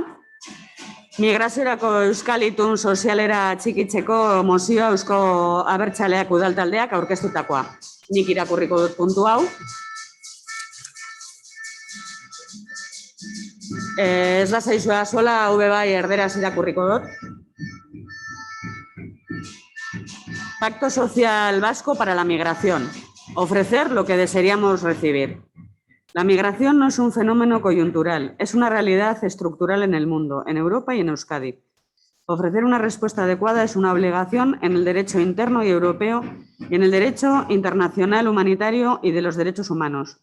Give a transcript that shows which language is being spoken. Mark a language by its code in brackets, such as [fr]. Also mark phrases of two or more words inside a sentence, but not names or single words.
[eu] Migraziorako euskal itun sozialera txikitzeko mozioa Eusko Abertzaleak udaltaldeak aurkeztutakoa. Nik irakurriko dut puntu hau. Ez da zaizua sola, hau bai erderaz irakurriko dut. [es] Pacto Social Vasco para la Migración. Ofrecer lo que desearíamos recibir. La migración no es un fenómeno coyuntural, es una realidad estructural en el mundo, en Europa y en Euskadi. Ofrecer una respuesta adecuada es una obligación en el derecho interno y europeo y en el derecho internacional humanitario y de los derechos humanos.